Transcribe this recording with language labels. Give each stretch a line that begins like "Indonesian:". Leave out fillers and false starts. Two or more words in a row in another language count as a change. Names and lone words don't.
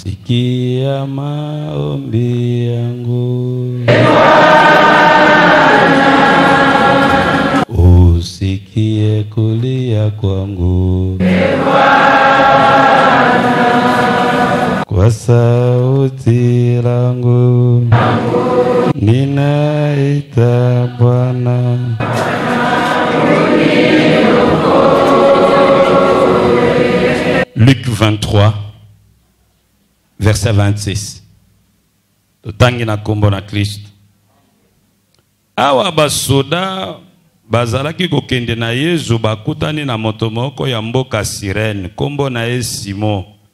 Swahili: sikia maombi yangu, usikie kulia kwangu, kwa sauti langu ninaita Bwana.
Lingala: Luc 23, verset 26. Totangi na kombo na Kristo. Awa basoda bazalaki kokende na Yesu bakutani na moto moko ya mboka Sirene, kombo na ye Simon.